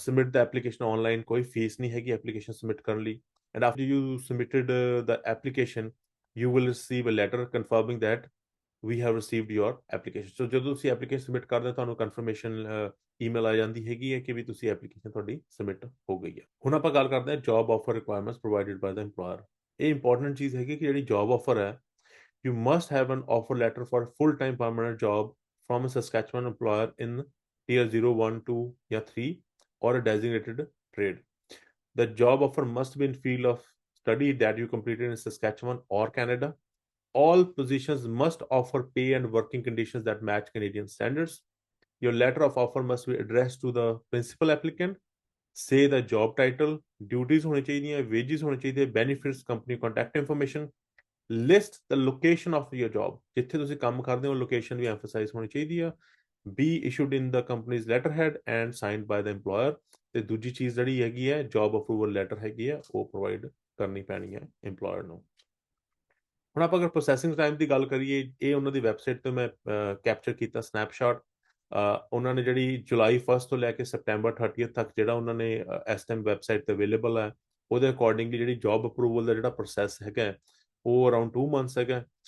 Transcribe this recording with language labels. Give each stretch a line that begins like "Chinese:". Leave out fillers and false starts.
English: submit the application online,
Punjabi: ਕੋਈ fees ਨਹੀਂ ਹੈਗੀ ਐਪਲੀਕੇਸ਼ਨ ਸਬਮਿਟ ਕਰਨ ਲਈ,
English: And after you submitted the application you will receive a letter confirming that we have received your application.
Punjabi: So ਜਦੋਂ ਤੁਸੀਂ application submit ਕਰਦੇ ਤੁਹਾਨੂੰ ਕਨਫਰਮੇਸ਼ਨ ਈਮੇਲ ਆ ਜਾਂਦੀ ਹੈਗੀ ਹੈ ਕਿ ਵੀ ਤੁਸੀਂ ਐਪਲੀਕੇਸ਼ਨ ਤੁਹਾਡੀ ਸਬਮਿਟ ਹੋ ਗਈ ਹੈ। ਹੁਣ ਆਪਾਂ ਗੱਲ ਕਰਦੇ ਹਾਂ ਜੌਬ ਆਫਰ ਰਿਕੁਆਇਰਮੈਂਟਸ
English: Provided by the EMPLOYER।
Punjabi: ਇਹ ਇੰਪੋਰਟੈਂਟ ਚੀਜ਼ ਹੈਗੀ ਕਿ ਜਿਹੜੀ ਜੌਬ ਆਫਰ ਹੈ,
English: you must have an offer letter for a full-time permanent job from a Saskatchewan employer in tier 0 1 2 ਜਾਂ 3 or a designated trade. The job offer must be in field of study that you completed in Saskatchewan or Canada. All positions must offer pay and working conditions that match Canadian standards. Your letter of offer must be addressed to the principal applicant. Say the job title, duties
Punjabi: ਹੋਣੀ ਚਾਹੀਦੀਆਂ,
English: wages
Punjabi: ਹੋਣੇ ਚਾਹੀਦੇ,
English: benefits, company contact information. List the location of your job.
Punjabi: ਜਿੱਥੇ ਤੁਸੀਂ ਕੰਮ ਕਰਦੇ ਹੋ location ਵੀ emphasises ਹੋਣੀ ਚਾਹੀਦੀ ਆ।
English: Be issued in the company's letterhead and signed by the employer.
Punjabi: ਤੇ ਦੂਜੀ ਚੀਜ਼ ਜਿਹੜੀ ਹੈਗੀ ਹੈ ਜੌਬ ਅਪਰੂਵਲ ਲੈਟਰ ਹੈਗੀ ਹੈ ਉਹ ਪ੍ਰੋਵਾਈਡ ਕਰਨੀ ਪੈਣੀ ਹੈ EMPLOYER ਨੂੰ। ਹੁਣ ਆਪਾਂ ਅਗਰ ਪ੍ਰੋਸੈਸਿੰਗ ਟਾਈਮ ਦੀ ਗੱਲ ਕਰੀਏ, ਇਹ ਉਹਨਾਂ ਦੀ ਵੈਬਸਾਈਟ ਤੋਂ ਮੈਂ ਕੈਪਚਰ ਕੀਤਾ ਸਨੈਪਸ਼ਾਟ। ਉਹਨਾਂ ਨੇ ਜਿਹੜੀ ਜੁਲਾਈ 1 ਤੋਂ ਲੈ ਕੇ ਸੈਪਟੈਂਬਰ 30 ਤੱਕ ਜਿਹੜਾ ਉਹਨਾਂ ਨੇ ਇਸ ਟਾਈਮ ਵੈਬਸਾਈਟ ਤੇ ਅਵੇਲੇਬਲ ਹੈ, ਉਹਦੇ ਅਕੋਰਡਿੰਗਲੀ ਜਿਹੜੀ ਜੌਬ ਅਪਰੂਵਲ ਦਾ ਜਿਹੜਾ ਪ੍ਰੋਸੈਸ ਹੈਗਾ ਉਹ ਅਰਾਊਂਡ 2 months ਹੈਗਾ।